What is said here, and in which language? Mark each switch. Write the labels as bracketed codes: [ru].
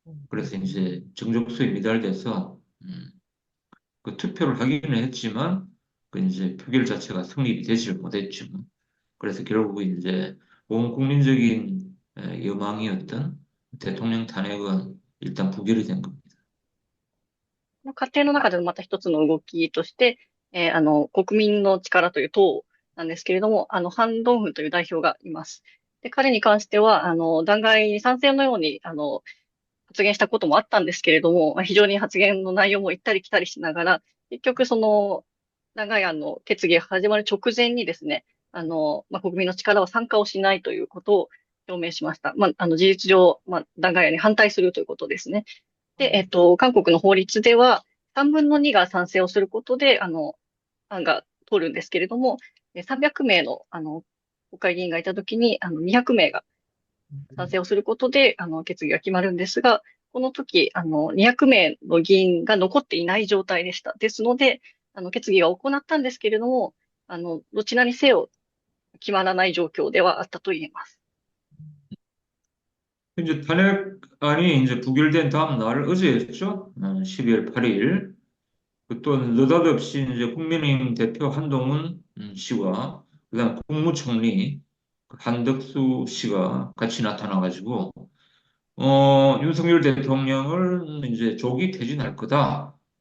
[ko] 그래서 이제 정족수에 미달돼서 그 투표를 하기는 했지만 그 이제 표결 자체가 성립이 되지 못했죠. 그래서 결국 이제 온 국민적인 여망이었던 대통령 탄핵은 일단 부결이 된 겁니다. [ja] 過程の中でのまた一つの動きとして、国民の力という党なんですけれども、ハン・ドンフンという代表がいます。で、彼に関しては、弾劾に賛成のように、発言したこともあったんですけれども、非常に発言の内容も行ったり来たりしながら、結局その、弾劾案の決議が始まる直前にですね、国民の力は参加をしないということを表明しました。事実上、弾劾案に反対するということですね。で、韓国の法律では、3分の2が賛成をすることで、案が通るんですけれども、300名の、国会議員がいたときに、200名が賛成をすることで、決議が決まるんですが、この時、200名の議員が残っていない状態でした。ですので、決議は行ったんですけれども、どちらにせよ決まらない状況ではあったと言えます。 [ko] 이제 탄핵안이 이제 부결된 다음 날 어제였죠. 12월 8일. 또 느닷없이 이제 국민의힘 대표 한동훈 씨와 그다음 국무총리 한덕수 씨가 같이 나타나가지고 윤석열 대통령을 이제 조기 퇴진할 거다.